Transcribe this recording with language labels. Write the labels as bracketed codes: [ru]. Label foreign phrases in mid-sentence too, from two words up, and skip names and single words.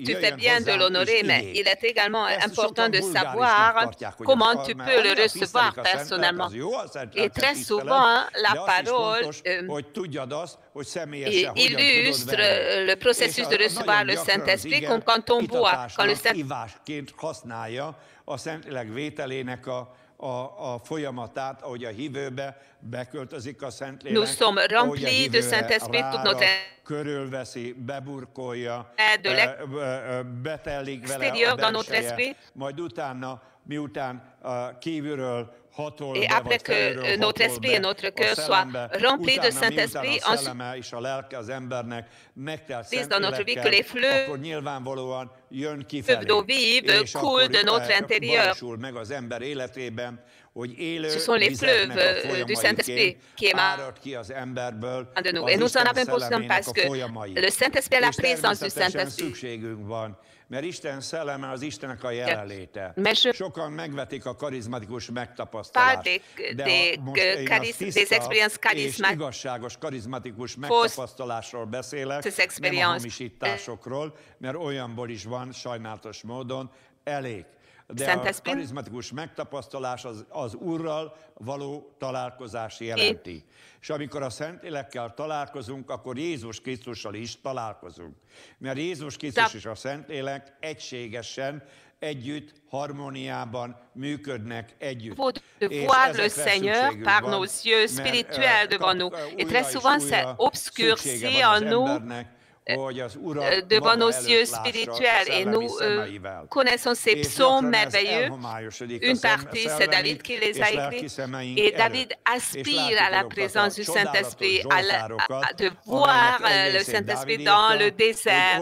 [fr] Tu fais bien de l'honorer, mais il est également important de savoir comment tu peux le recevoir personnellement. Et très souvent, la parole illustre le processus de recevoir le Saint-Esprit comme quand on boit. Quand le [hu] a Szentlélek vételének a folyamatát, ahogy a hívőbe beköltözik a Szentlélek, ahogy a hívő rára körülveszi, beburkolja, betelik vele a belseje, majd utána, miután kívülről [fr] et après que notre esprit et notre cœur soient remplis de Saint-Esprit, ensuite, dans notre vie, que les fleuves d'eau vive coulent de notre intérieur. Ce sont les fleuves du Saint-Esprit qui émanent de nous. Et nous en avons besoin parce que le Saint-Esprit est la présence du Saint-Esprit. [hu] Mert Isten szelleme az Istennek a jelenléte. Sokan megvetik a karizmatikus megtapasztalást, és igazságos karizmatikus megtapasztalásról beszélek, nem a hamisításokról, mert olyanból is van sajnálatos módon elég. De a karizmatikus megtapasztalás az Úrral való találkozás jelenti. És amikor a Szentlélekkel találkozunk, akkor Jézus Krisztussal is találkozunk. Mert Jézus Krisztus és a Szentlélek egységesen, együtt, harmóniában működnek együtt. [fr] De voir le Seigneur par nos yeux spirituels devant nous. Et très souvent, c'est obscurci en nous devant nos yeux spirituels. Et nous connaissons ces psaumes merveilleux. Une partie, c'est David qui les a écrits. Et David aspire à la présence du Saint-Esprit, de voir le Saint-Esprit dans le désert.